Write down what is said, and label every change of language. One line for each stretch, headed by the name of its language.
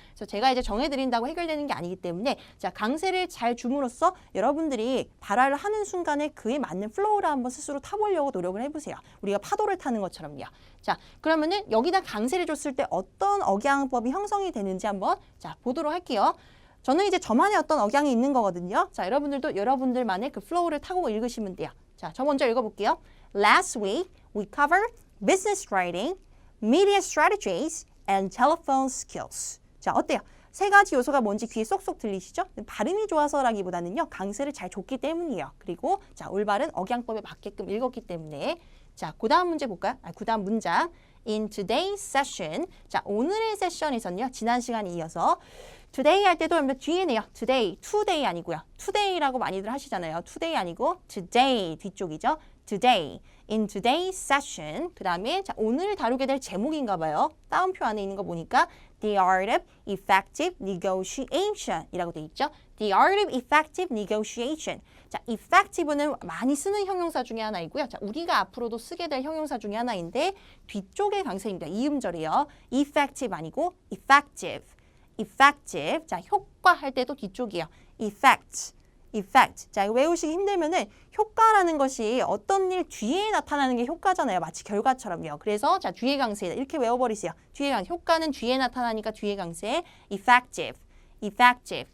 Korean: 그래서 제가 이제 정해드린다고 해결되는 게 아니기 때문에 자, 강세를 잘 줌으로써 여러분들이 발화를 하는 순간에 그에 맞는 플로우를 한번 스스로 타보려고 노력을 해보세요. 우리가 파도를 타는 것처럼요. 자, 그러면은 여기다 강세를 줬을 때 어떤 억양법이 형성이 되는지 한번 자, 보도록 할게요. 저는 이제 저만의 어떤 억양이 있는 거거든요. 자, 여러분들도 여러분들만의 그 플로우를 타고 읽으시면 돼요. 자, 저 먼저 읽어볼게요.
English: Last week, we covered business writing, media strategies, and telephone skills.
Korean: 자, 어때요? 세 가지 요소가 뭔지 귀에 쏙쏙 들리시죠? 발음이 좋아서라기보다는요. 강세를 잘 줬기 때문이에요. 그리고 자, 올바른 억양법에 맞게끔 읽었기 때문에 자, 그 다음 문제 볼까요? 그 다음 문장.
English: In today's session.
Korean: 자, 오늘의 세션에서는요. 지난 시간에 이어서 today 할 때도 여러분들 뒤에네요. today 아니고요. today라고 많이들 하시잖아요. today 아니고 today 뒤쪽이죠.
English: today. In today's session.
Korean: 그 다음에 자, 오늘 다루게 될 제목인가 봐요. 따옴표 안에 있는 거 보니까
English: The art of effective negotiation
Korean: 이라고 돼 있죠.
English: The art of effective negotiation.
Korean: 자, effective는 많이 쓰는 형용사 중에 하나이고요. 자, 우리가 앞으로도 쓰게 될 형용사 중에 하나인데 뒤쪽의 강세입니다. 이음절이에요.
English: effective 아니고 effective. effective.
Korean: 자, 효과 할 때도 뒤쪽이에요.
English: effect. effect.
Korean: 자, 이거 외우시기 힘들면은 효과라는 것이 어떤 일 뒤에 나타나는 게 효과잖아요. 마치 결과처럼요. 그래서 자, 뒤에 강세 이렇게 외워버리세요. 뒤에 강세. 효과는 뒤에 나타나니까 뒤에 강세.
English: effective. effective.